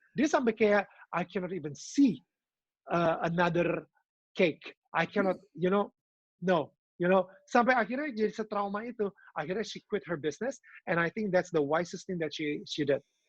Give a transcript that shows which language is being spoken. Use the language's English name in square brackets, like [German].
[English] Dia sampai kayak, I cannot even see another cake. I cannot, no. [Indonesian] Sampai akhirnya jadi setrauma itu. [English] Akhirnya she quit her business, and I think that's the wisest thing that she did.